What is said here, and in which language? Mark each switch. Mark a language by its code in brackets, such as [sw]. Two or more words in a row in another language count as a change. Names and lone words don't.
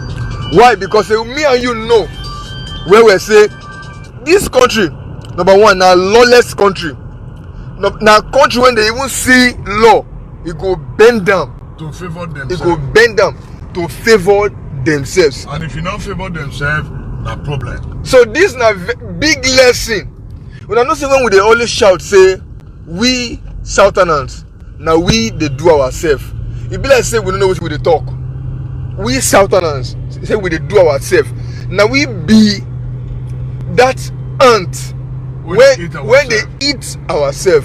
[pcm] Because me and you know where we say this country, number one, na lawless country. Na country when they even see law, it go bend down to favor themselves. It go bend down to favor themselves. And if you not favor themselves, na problem. So this na big lesson. Una know say when we dey always shout say we Southerners, na we dey do ourselves. E be like say we no know wetin we dey talk. We Southerners say we dey do ourselves. Na we be that ant when they eat ourselves.